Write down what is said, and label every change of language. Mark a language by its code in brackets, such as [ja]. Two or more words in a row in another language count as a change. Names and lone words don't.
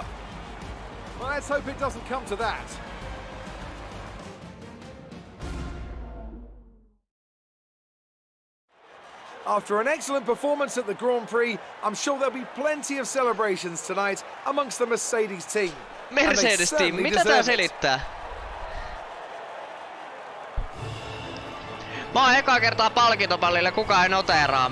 [en] Well, let's hope it doesn't come to that. After an excellent performance at the Grand Prix, I'm sure there'll be plenty of celebrations tonight amongst the Mercedes team. Mercedes team, [fi] mitä tää selittää? Mä oon ekaa kertaa palkintopallille, kukaan ei noteeraa.